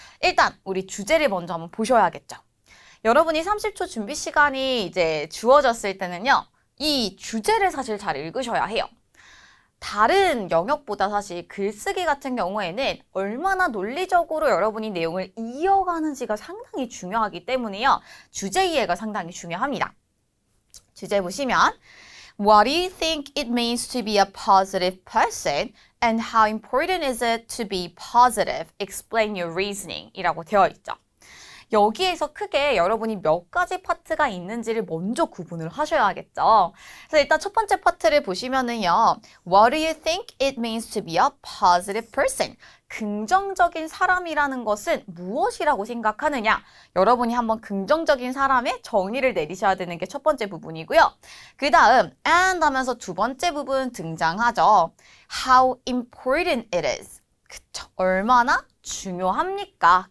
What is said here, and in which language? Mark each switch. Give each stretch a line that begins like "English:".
Korean: 일단 우리 주제를 먼저 한번 보셔야겠죠. 여러분이 30초 준비 시간이 이제 주어졌을 때는요. 이 주제를 사실 잘 읽으셔야 해요. 다른 영역보다 사실 글쓰기 같은 경우에는 얼마나 논리적으로 여러분이 내용을 이어가는지가 상당히 중요하기 때문에요. 주제 이해가 상당히 중요합니다.
English: 주제 보시면 What do you think it means to be a positive person? And how important is it to be positive? Explain your reasoning
Korean: 이라고 되어 있죠. 여기에서 크게 여러분이 몇 가지 파트가 있는지를 먼저 구분을 하셔야겠죠. 그래서 일단 첫 번째 파트를 보시면은요.
English: What do you think it means to be a positive person?
Korean: 긍정적인 사람이라는 것은 무엇이라고 생각하느냐? 여러분이 한번 긍정적인 사람의 정의를 내리셔야 되는 게 첫 번째 부분이고요. 그 다음 and 하면서 두 번째 부분 등장하죠.
English: How important it is.
Korean: 그쵸. 얼마나 중요합니까?